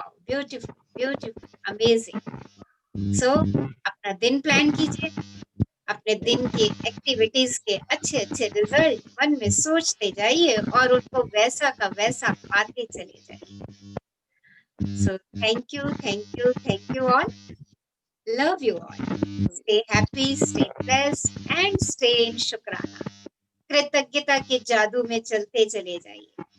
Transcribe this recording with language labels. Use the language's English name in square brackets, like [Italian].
[English] Beautiful beautiful, amazing. [Hindi] सो अपना दिन plan कीजिए, अपने दिन की एक्टिविटीज के अच्छे अच्छे रिजल्ट मन में सोचते जाइए और उनको वैसा का वैसा पाते चले जाइए। [English] So thank you all. Love you all. Stay happy, stay blessed, and stay in Shukrana. [Hindi] कृतज्ञता के जादू में चलते चले जाइए।